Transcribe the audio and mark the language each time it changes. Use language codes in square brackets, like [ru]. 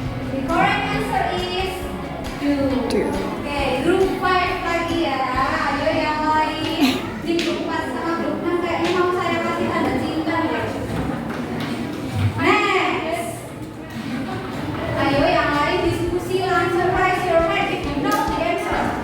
[en] The correct answer is do. [id] Oke, group 5 lagi ya. Ayo yang lain. Di grup 4 sama grup 6 kayaknya mau saya kasih tanda cinta ya. Next. Ayo yang lain diskusi langsung. [en] Raise your hand if you know the answer.